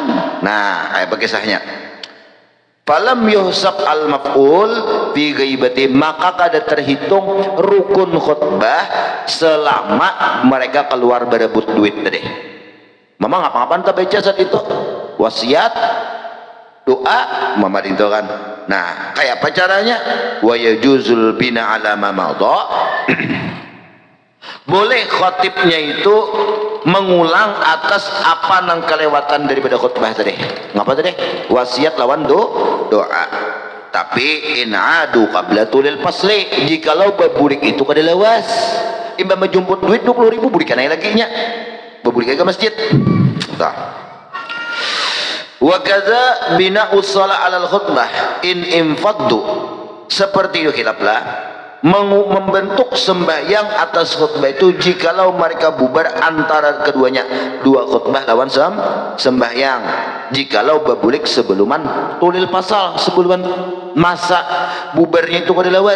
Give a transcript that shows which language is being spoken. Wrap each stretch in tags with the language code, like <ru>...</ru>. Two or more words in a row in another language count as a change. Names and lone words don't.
<bjn>Nah kayak kisahnya,</bjn> <ar>فلم يحسب المفعول في غيبة,</ar> <bjn>maka kada terhitung rukun khutbah selama mereka keluar berebut duit dah deh. Mama ngapa-ngapain tak baca saat itu, wasiat doa mama itu kan. Nah kayak apa caranya?</bjn> <ar>ويجوز البناء على ما مضى</ar> <bjn>boleh khotibnya itu mengulang atas apa nang kelewatan daripada khutbah tadi. Ngapa tadi? Wasiat lawan doa. Tapi</bjn> <ar>إن عادوا قبل طول الفصل,</ar> <bjn>jikalau berburik itu kada lawas, imba menjumput duit 20.000 burikan lagi nya, berburik ke masjid. Tah.</bjn> <ar>وكذا بناء الصلاة على الخطبة إن انفضوا,</ar> <bjn>seperti itu khilaflah membentuk sembahyang atas khutbah itu jikalau mereka bubar antara keduanya, dua khutbah lawan sembahyang, jikalau berbulik sebelum</bjn> <ar>طول الفصل,</ar> <bjn>sebelum masa bubarnya itu kada lawas.</bjn>